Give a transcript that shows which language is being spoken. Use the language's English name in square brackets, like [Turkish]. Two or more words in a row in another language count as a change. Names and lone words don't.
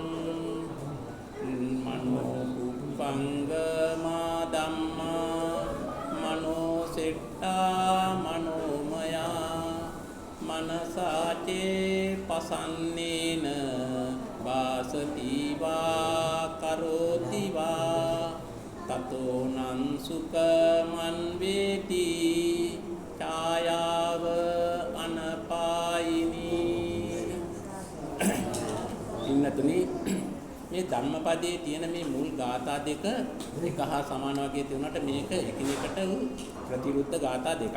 [Pali] මනෝ කුප්පංගමා ධම්මා මනෝ සෙට්ටා මනෝමයා මනසාචේ පසන්නේන වාසතිවා කරෝතිවා තතෝ නං සුඛමං වේති ඡායාව අනපායිනී [Sinhala] පින්නතුනි මේ ධම්මපදයේ තියෙන මේ මුල් ගාථා දෙක එක හා සමාන වගේ තියුණාට මේක එකිනෙකට ප්‍රතිවිරුද්ධ ගාථා දෙකක්.